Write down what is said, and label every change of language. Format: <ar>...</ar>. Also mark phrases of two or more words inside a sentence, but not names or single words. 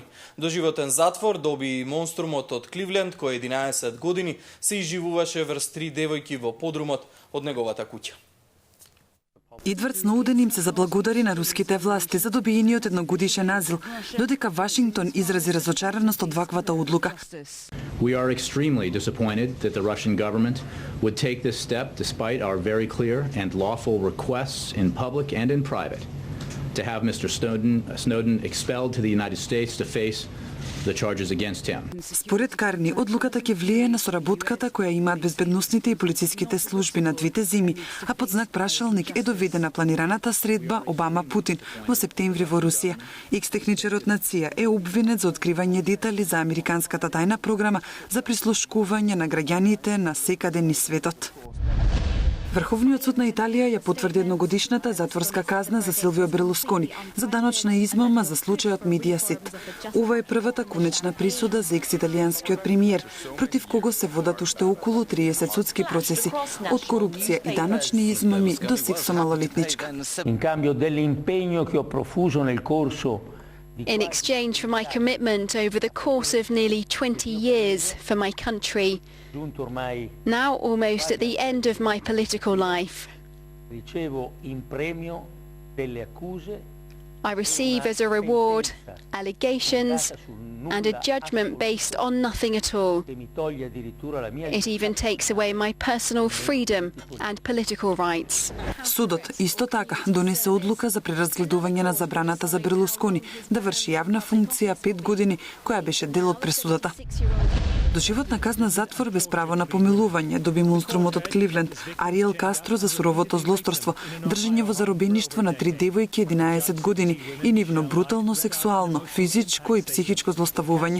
<mk>Доживотен затвор доби монструмот од Кливленд, кој 11 години се изживуваше врз 3 девојки во подрумот од неговата куќа. Едвард Сноуден им се заблагодари на руските власти за добиениот едногодишен азил, додека Вашингтон изрази разочараност од ваквата одлука.</mk> <en>We are extremely disappointed that the Russian government would take this step despite our very clear and lawful requests in public and in private to have Mr. Snowden expelled to the United States to face the charges against him.</en> <mk>Според Карни, одлуката ќе влие на соработката која имаат безбедносните и полициските служби на двете земји, а под знак прашалник е доведена планираната средба Обама-Путин во септември во Русија. Екс-техничарот на ЦИА е обвинет за откривање детали за американската тајна програма за прислушкување на граѓаните на секаде низ светот. Врховниот суд на Италија ја потврди едногодишната затворска казна за Силвио Берлускони за даночна измама за случајот Медиасет. Ова е првата конечна присуда за екс-италијанскиот премиер, против кого се водат уште околу 30 судски процеси, од корупција и даночни измами до секс со малолетничка.</mk> <it>In cambio dell'impegno che ho profuso nel corso</it> <en>In exchange for my commitment over the course of nearly 20 years for my country, now almost at the end of my political life,</en> <it>ricevo in premio delle accuse,</it> <en>I receive as a reward allegations and a judgment based on nothing at all. It even takes away my personal freedom and political rights.</en> <mk>Судот исто така донесе одлука за преразгледување на забраната за Берлускони да врши јавна функција 5 години, која беше дел од пресудата. Доживотна казна затвор без право на помилување доби монструмот од Кливленд, Ариел Кастро за суровото злосторство, држење во заробеништво на 3 девојки 11 години и нивно брутално сексуално, физичко и психичко злоставување.</mk>